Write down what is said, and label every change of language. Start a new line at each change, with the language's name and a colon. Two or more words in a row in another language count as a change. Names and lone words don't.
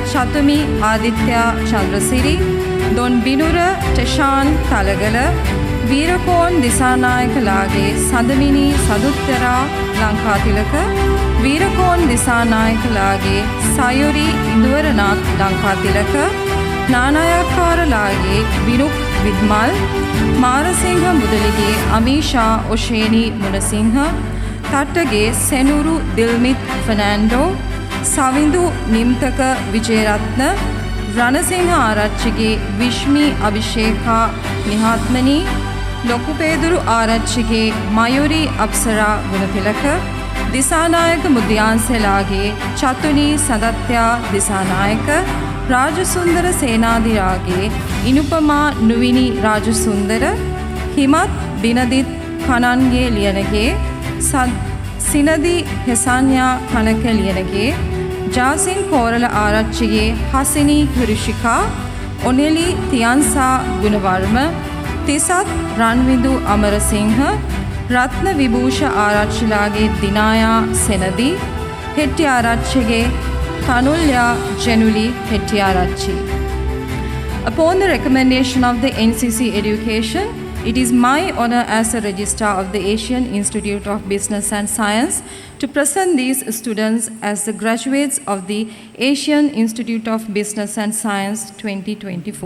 Sinhala: Chatumi Aditya Chandrasiri, Don Binura Teshan Talagala, වීරකෝන් දිසානායකලාගේ සඳමිනී සදුත්තරා ලංකාතිලක, වීරකෝන් දිසානායකලාගේ සයුරි ඉඳුවරනාත් ලංකාතිලක, නානායක්කාරලාගේ විරුක් විද්මල්, මාරසිංහ මුදලිගේ අමීෂා ඔෂේනී මුණසිංහ, තට්ටගේ සෙනුරු දිල්මිත් ෆර්නෑන්ඩෝ, සවිඳු නිම්තක විජේරත්න, රණසිංහ ආරච්චිගේ විශ්මී අභිෂේකා නිහාත්මනී, ලොකුපේදුරු ආරච්චිගේ මයුරී අප්සරා ගුණතිලක, දිසානායක මුද්‍යාන්සලාගේ චතුනී සදත්‍යා දිසානායක, රාජසුන්දර සේනාධිරාගේ ඉනුපමා නුවිනි රාජසුන්දර, හිමත් බිනදිත් කනන්ගේ ලියනගේ, සිනදී හෙසන්යා කනක ලියනගේ, ජාසින් කෝරල ආරච්චිගේ හසිනී කුරිෂිකා, ඔනෙලි තියන්සා ගුණවර්ම, තිසත් රන්විදු අමරසිංහ, රත්න විභූෂ ආරච්චිලාගේ දිනායා සෙනදී, හෙට්ටි ආරච්චිගේ Tanulya Jenuli Hettiarachchi.
English: Upon the recommendation of the NCC Education, it is my honor as a registrar of the Asian Institute of Business and Science to present these students as the graduates of the Asian Institute of Business and Science 2024.